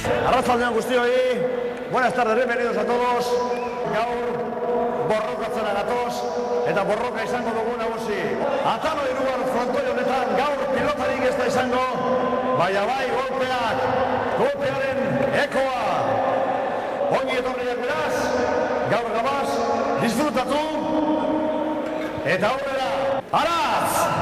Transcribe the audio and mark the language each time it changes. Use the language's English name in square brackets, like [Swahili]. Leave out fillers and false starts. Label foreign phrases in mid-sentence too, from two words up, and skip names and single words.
[Basque] Arratzaldean guztioi, [Spanish] buenas tardes, bienvenidos a todos. [Basque] Gaur, borrokatzera gatoz, eta borroka izango dugu nagusi. Atano irugar frontoi honetan, gaur pilotarik ez da izango, baina bai golpeak, golpearen ekoa. Ongi etorriak beraz, gaur gabaz, disfrutatu, eta aurrera, Araz!